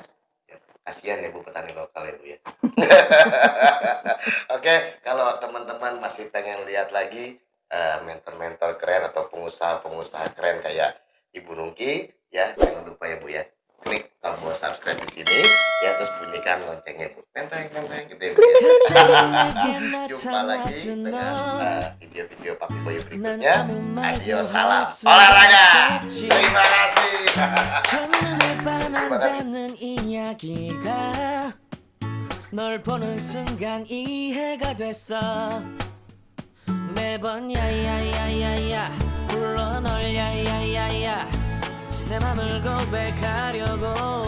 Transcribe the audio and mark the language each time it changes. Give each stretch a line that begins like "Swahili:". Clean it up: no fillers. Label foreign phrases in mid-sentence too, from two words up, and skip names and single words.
Indonesian: Ya, kasihan ya Bu petani lokal ya Bu ya. Oke, kalau teman-teman masih pengen lihat lagi mentor-mentor keren atau pengusaha-pengusaha keren kayak Ibu Nungki, ya jangan lupa ya Bu ya, klik tombol subscribe di sini ya, terus bunyikan loncengnya Bu, tenteng gitu ya Bu ya. Jumpa lagi dengan video-video Papi Bayu berikutnya. Adio, salam olahraga. Terima kasih.
Korean: 첫눈에 반한다는 이야기가 널 보는 순간 이해가 됐어. 매번 야야야야야 불러 널 야야야야 내 맘을 고백하려고